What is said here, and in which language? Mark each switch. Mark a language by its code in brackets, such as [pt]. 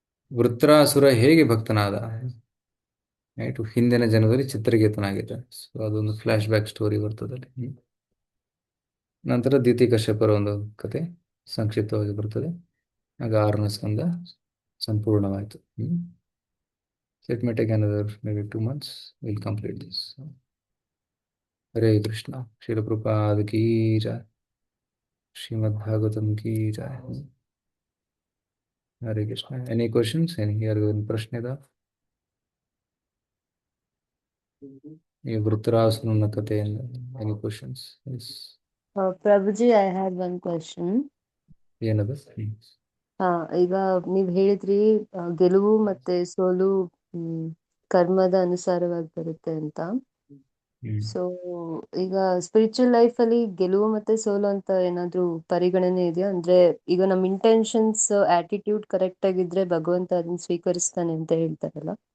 [kn] ವೃತ್ರಾಸುರ ಹೇಗೆ ಭಕ್ತನಾದ, ರೈಟ್, ಹಿಂದಿನ ಜನ್ಮದಲ್ಲಿ ಚಿತ್ರಕೇತನಾಗಿದ್ದ. ಸೊ ಅದೊಂದು ಫ್ಲ್ಯಾಶ್ ಬ್ಯಾಕ್ ಸ್ಟೋರಿ ಬರ್ತದೆ ಅಲ್ಲಿ. ನಂತರ ದಿತಿ ಕಶ್ಯಪರ ಒಂದು ಕತೆ ಸಂಕ್ಷಿಪ್ತವಾಗಿ ಬರ್ತದೆ. ಆಗ 6ನೇ ಸ್ಕಂದ ಸಂಪೂರ್ಣವಾಯಿತು. [en] It may take another maybe 2 months. We'll complete this. Hare Krishna. [kn] Srila Prabhupada key Jaya. Shrimad Bhagavatam key Jaya. Hare Krishna. [en] Any questions? [kn] ಯಾರಿಗೂ ಒಂದು ಪ್ರಶ್ನೆ ಇದೆ? ಈ ವೃತ್ರಾಸುರನ ಕಥೆಯಿಂದ [en] Any questions? Prabhuji, I had one question. [kn] ಏನದು? ಈಗ ನೀವ್ ಹೇಳಿದ್ರಿ ಗೆಲುವು ಮತ್ತೆ ಸೋಲು ಕರ್ಮದ ಅನುಸಾರವಾಗಿ ಬರುತ್ತೆ ಅಂತ. ಸೊ ಈಗ ಸ್ಪಿರಿಚುವಲ್ ಲೈಫ್ ಅಲ್ಲಿ ಗೆಲುವು ಮತ್ತೆ ಸೋಲು ಅಂತ ಏನಾದ್ರು ಪರಿಗಣನೆ ಇದೆಯಾ? ಅಂದ್ರೆ ಈಗ ನಮ್ ಇಂಟೆನ್ಷನ್ಸ್, ಆಟಿಟ್ಯೂಡ್ ಕರೆಕ್ಟ್ ಆಗಿದ್ರೆ ಭಗವಂತ ಅದನ್ನ ಸ್ವೀಕರಿಸ್ತಾನೆ ಅಂತ ಹೇಳ್ತಾರಲ್ಲ.